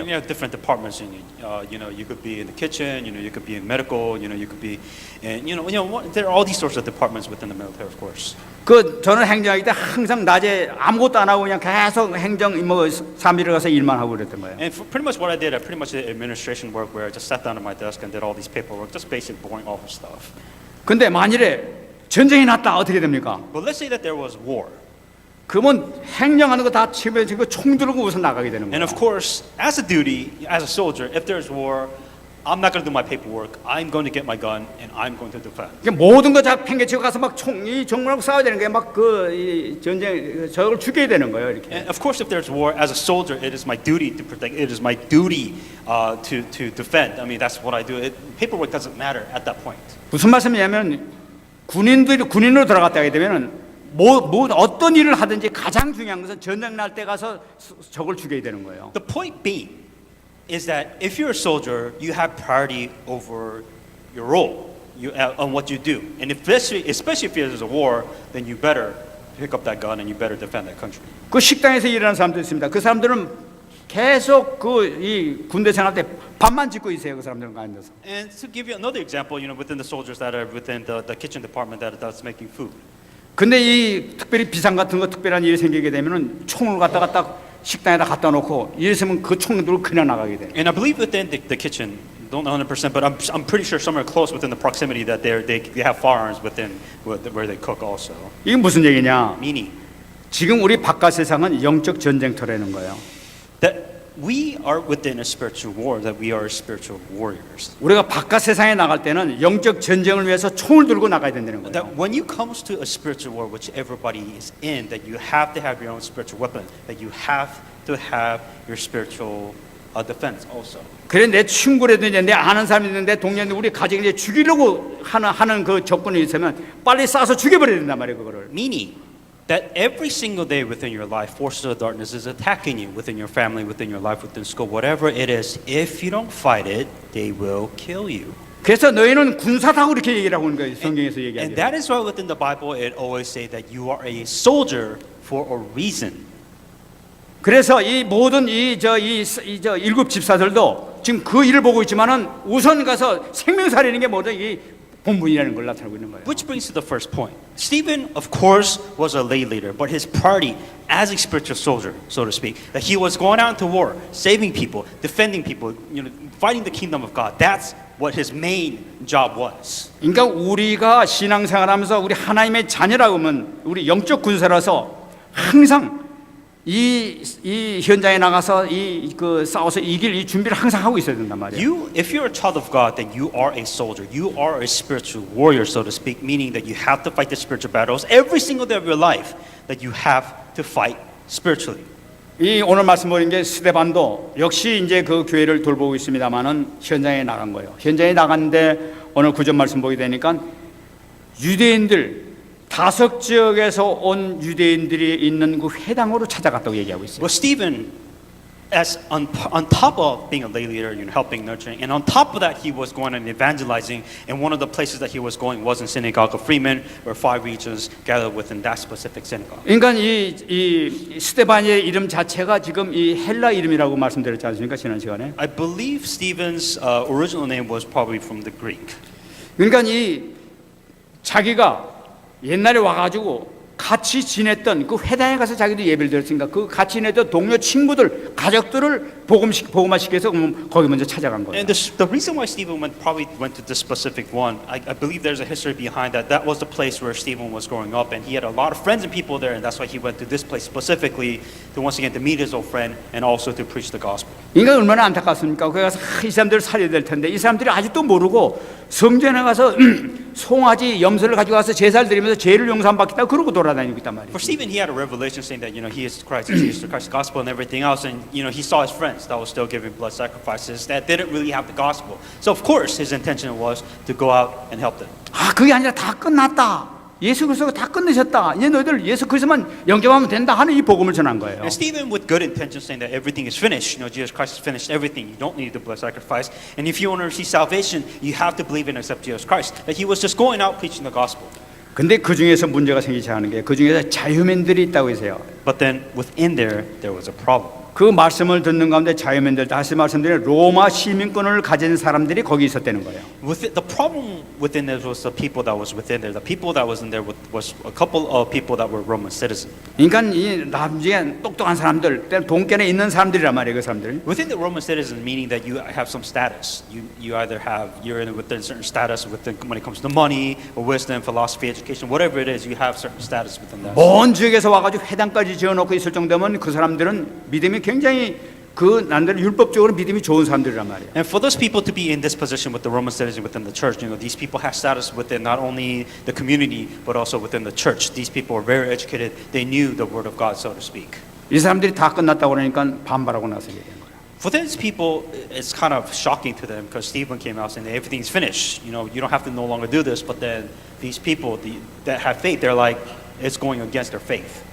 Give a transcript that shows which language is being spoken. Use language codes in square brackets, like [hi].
[en] You have different departments in you could be in the kitchen, you could be in medical, you could be, and there are all these sorts of departments within the military, of course. [ko] 저는 행정할 때 항상 낮에 아무것도 안 하고 그냥 계속 행정 사무실에 가서 일만 하고 그랬던 거예요. [en] And pretty much what I did, I pretty much did administration work where I just sat down at my desk and did all these paperwork, just basic boring office stuff. [ko] 근데 만일에 전쟁이 났다 어떻게 됩니까? [en] But let's say that there was war. [ko] 그러면 행정하는 거 다 치면서 총 들고 우선 나가게 되는 [en] And of course, as a duty, as a soldier, if there's war, I'm not going to do my paperwork. I'm going to get my gun and I'm going to defend. [ko] 모든 거 다 팽개치고 가서 막 정말하고 싸워야 되는 게 막 전쟁 저걸 죽여야 되는 거예요 이렇게. [en] And of course, if there's war, as a soldier, it is my duty to protect. It is my duty to defend. I mean, that's what I do. Paperwork doesn't matter at that point. [ko] 무슨 말씀이냐면 군인으로 들어갔다 하게 되면은 어떤 일을 하든지 가장 중요한 것은 전쟁 날 때 가서 적을 죽여야 되는 거예요. [en] The point being is that if you're a soldier, you have priority over your role on what you do. And especially if there's a war, then you better pick up that gun and you better defend that country. [ko] 그 식당에서 일하는 사람도 있습니다. 그 사람들은 계속 이 군대 생활 때 밥만 짓고 있어요. 그 사람들은 앉아서. [en] And to give you another example, within the soldiers that are within the kitchen department that's making food. [ko] 근데 이 특별히 비상 같은 거 특별한 일이 생기게 되면은 총을 갖다가 딱 식당에다 갖다 놓고 이랬으면 그 총을 들고 그냥 나가게 돼요. [en] And I believe within the kitchen, don't know 100%, but I'm pretty sure somewhere close within the proximity that they have firearms within where they cook also. [ko] 이게 무슨 얘기냐? [en] Meaning [ko] 지금 우리 바깥 세상은 영적 전쟁터라는 거예요. [en] that we are within a spiritual war, that we are spiritual warriors. [ko] 우리가 바깥 세상에 나갈 때는 영적 전쟁을 위해서 총을 들고 나가야 된다는 거예요. [en] That when you comes to a spiritual war, which everybody is in, that you have to have your own spiritual weapon, that you have to have your spiritual defense also. [ko] 그래 내 친구라든지 내 아는 사람이 있는데 동료인데 우리 가족이 이제 죽이려고 하는 그 적군이 있으면 빨리 쏴서 죽여버려야 된단 말이에요 그거를. [en] Meaning that every single day within your life, forces of darkness is attacking you within your family, within your life, within school, whatever it is. If you don't fight it, they will kill you. [ko] 그래서 너희는 군사다고 이렇게 얘기를 하고 있는 거예요. 성경에서 [en] And [ko] 얘기하죠. [en] that is why within the Bible it always say that you are a soldier for a reason. [ko] 그래서 이 모든 저 일곱 집사들도 지금 그 일을 보고 있지만은 우선 가서 생명 살리는 게 뭐죠? 이 본분이라는 걸 나타내고 있는 거예요. [en] Which brings to the first point. Stephen, of course, was a lay leader, but his priority as a spiritual soldier, so to speak, that he was going out into war, saving people, defending people, fighting the kingdom of God. That's what his main job was. [ko] 그러니까 우리가 신앙생활하면서 우리 하나님의 자녀라고 하면 우리 영적 군사라서 항상 이 현장에 나가서 싸워서 이길 이 준비를 항상 하고 있어야 된단 말이에요. [en] If you're a child of God, then you are a soldier. You are a spiritual warrior, so to speak, meaning that you have to fight the spiritual battles every single day of your life. That you have to fight spiritually. [ko] 이 오늘 말씀 보는 게 스데반도 역시 이제 그 교회를 돌보고 있습니다만은 현장에 나간 거예요. 현장에 나갔는데 오늘 구절 말씀 보게 되니까 유대인들 5지역에서 온 유대인들이 있는 그 회당으로 찾아갔다고 얘기하고 있어요. [en] Well, Stephen, as on top of being a lay leader, helping, nurturing, and on top of that, he was going and evangelizing. And one of the places that he was going was in synagogue of Freeman, where 5 regions gathered within that specific synagogue. [ko] 그러니까 이 스데반의 이름 자체가 지금 이 헬라 이름이라고 말씀드렸지 않습니까? 지난 시간에. [en] I believe Stephen's original name was probably from the Greek. [ko] 그러니까 이 자기가 옛날에 와가지고 같이 지냈던 그 회당에 가서 자기도 예배를 드렸으니까 그 같이 지냈던 동료 친구들 가족들을 복음화 시켜서 거기 먼저 찾아간 거예요. [en] And the reason why Stephen probably went to this specific one, I believe there's a history behind that. That was the place where Stephen was growing up, and he had a lot of friends and people there, and that's why he went to this place specifically to once again to meet his old friend and also to preach the gospel. [ko] 그러니까 얼마나 안타깝습니까? 거기 가서 이 사람들을 살려야 될 텐데 이 사람들이 아직도 모르고 성전에 가서 송아지 염소를 가지고 가서 제사를 드리면서 죄를 용서받겠다 그러고 돌아다니고 있단 말이에요. [en] For Stephen, he had a revelation saying that he is Christ, he is Christ's gospel and everything else, and he saw his friends that was still giving blood sacrifices that didn't really have the gospel. So of course, his intention was to go out and help them. [ko] 아 그게 아니라 다 끝났다. 예수 그리스도가 다 끝내셨다. 이제 너희들 예수 그리스도만 영접하면 된다 하는 이 복음을 전한 거예요. [en] And Stephen, with good intentions, saying that everything is finished. Jesus Christ has finished everything. You don't need the blood sacrifice. And if you want to receive salvation, you have to believe and accept Jesus Christ. That he was just going out preaching the gospel. [ko] 근데 그 중에서 문제가 생기지 않은 게 그 중에서 자유맨들이 있다고 해서요. [en] But then within there was a problem. [ko] 그 말씀을 듣는 가운데 자유맨들 다시 말씀드리면 로마 시민권을 가진 사람들이 거기 있었다는 거예요. [en] The problem within there was the people that was within there. The people that was in there was a couple of people that were Roman citizens. [ko] 그러니까 이 나중에 똑똑한 사람들, 돈권에 있는 사람들이란 말이에요, 그 사람들. [en] Within the Roman citizens, meaning that you have some status. You're in within certain status within when it comes to money or wisdom, philosophy, education, whatever it is, you have certain status within that. [ko] 먼 지역에서 와가지고 회당까지 지어놓고 있을 정도면 그 사람들은 믿음이 굉장히 그 난들 율법적으로 믿음이 좋은 사람들이란 말이에요. [en] And for those people to be in this position with the Roman citizens within the church, these people have status within not only the community but also within the church. These people were very educated. They knew the word of God, so to speak. [ko] 이 사람들이 다 끝났다고 그러니까 반발하고 나서 얘기한 거예요. [en] For these people, it's kind of shocking to them because Stephen came out saying that everything's finished. You don't have to no longer do this. But then these people that have faith, they're like, it's going against their faith.